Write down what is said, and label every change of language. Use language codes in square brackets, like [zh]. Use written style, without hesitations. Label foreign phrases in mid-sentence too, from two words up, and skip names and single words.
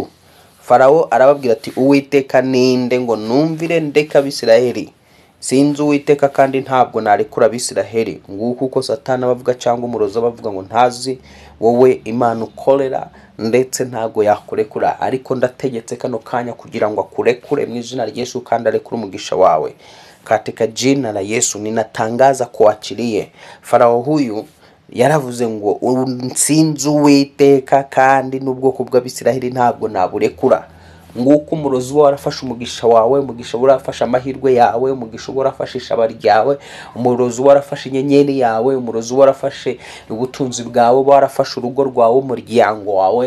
[rw] Farawo arababwira ati, Uwiteka ninde ngo numvire ndeka Abisiraheli? Sinzi Uwiteka kandi ntabwo narekura Abisiraheli. Nguko uko Satani bavuga cyangwa umurozi bavuga ngo ntazi wowe Imana ukorera ndetse ntabwo yakurekura, ariko ndategetse kano kanya kugira ngo akurekure mu izina rya Yesu kandi arekure umugisha wawe [sw] katika jina la Yesu. Ninatangaza kuachilie. [rw] Farao huyu yaravuze ngo sinzi Uwiteka kandi n'ubwoko bw'Abisiraheli ntabwo naburekura. Nguko umurozi warafashe umugisha wawe, umugisha warafashe amahirwe yawe, umugisha warafashe ishabari ryawe, umurozi warafashe inyenyeri yawe, umurozi warafashe ubutunzi bwawe, warafashe urugo rwawe, umuryango wawe.